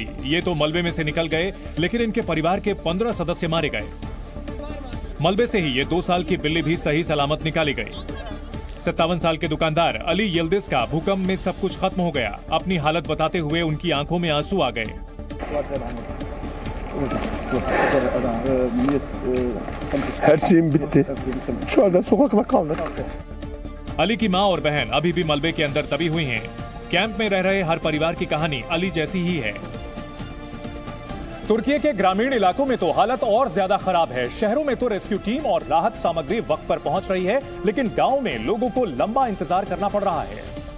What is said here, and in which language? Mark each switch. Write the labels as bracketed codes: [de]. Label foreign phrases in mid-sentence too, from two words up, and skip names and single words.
[hi] ये तो मलबे में से निकल गए, लेकिन इनके परिवार के 15 सदस्य मारे गए। मलबे से ही ये 2 साल की बिल्ली भी सही सलामत निकाली गई। 57 साल के दुकानदार अली यिल्दिज का भूकंप में सब कुछ खत्म हो गया। अपनी हालत बताते हुए उनकी आंखों में आंसू आ गए। [tr] Her şeyim bitti. Şu anda sokakta kaldık. [hi] अली की मां और बहन अभी भी मलबे के अंदर दबी हुई हैं। कैंप में रह रहे हर परिवार की कहानी अली जैसी ही है। तुर्की के ग्रामीण इलाकों में तो हालत और ज्यादा खराब है। शहरों में तो रेस्क्यू टीम और राहत सामग्री वक्त पर पहुंच रही है, लेकिन गांव में लोगों को लंबा इंतजार करना पड़ रहा है।